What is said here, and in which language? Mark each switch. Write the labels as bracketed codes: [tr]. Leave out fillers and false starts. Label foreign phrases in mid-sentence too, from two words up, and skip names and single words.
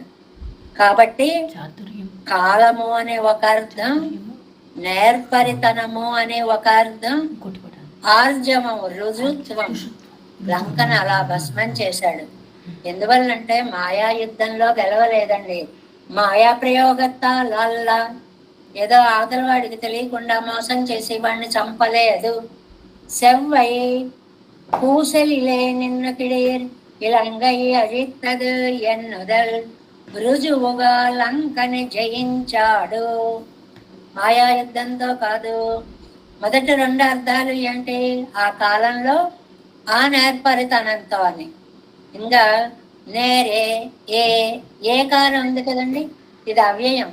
[te] కాబట్టి కాలము అనే ఒక అర్థం, నేర్పరితనము అనే ఒక అర్థం, ఆర్జవము రుజుత్వం. లంకను అలా భస్మం చేశాడు. ఎందువల్లంటే మాయా యుద్ధంలో గెలవలేదండి, మాయా ప్రయోగత్తా లల్లా, ఏదో అవతల వాడికి తెలియకుండా మోసం చేసి వాడిని చంపలేదు. [ta] செவ்வை பூசலிலே நின்று கிடீர் இலங்கை அழித்தது [te] ఎన్నుదల్ రుజువుగా లంకని జయించాడు. మాయా యుద్ధంతో కాదు. మొదటి 2 అర్థాలు ఏంటి, ఆ కాలంలో ఆ నేర్పరితనంతో అని. ఇంకా నేరే ఏ కారం ఉంది కదండి, ఇది అవ్యయం.